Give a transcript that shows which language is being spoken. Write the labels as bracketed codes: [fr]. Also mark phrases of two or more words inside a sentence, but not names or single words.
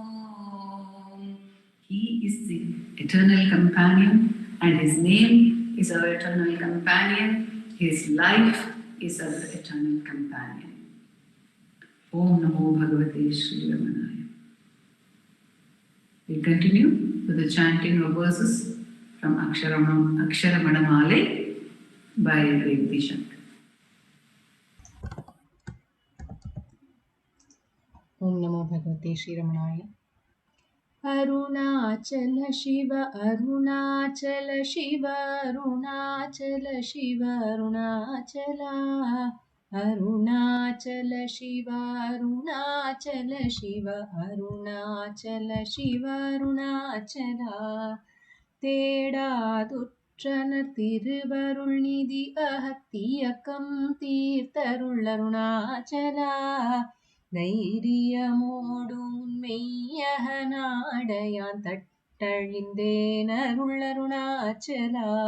[en] He is the eternal companion and his name is our eternal companion. His life is our eternal companion. [sa] ॐ नमो भगवते श्री रमणाय. [en] We continue with the chanting of verses from Aksharamanamale by Revathi Shankar. [sa] ॐ नमो भगवते श्री रमणाय. [en] Arunachala Shiva, Arunachala Shiva, Arunachala Shiva, Arunachala. Arunachala Shiva, Arunachala Shiva, Arunachala Shiva, Arunachala. [ta] தேடாதுற்றனர் திருவருள் நிதி அகத்தியக்கம் தீர்த்தருள் அருணாச்சலா. தைரியமோடும் மெய்யக நாடையான் தட்டழிந்தேன் அருள் அருணாச்சலா.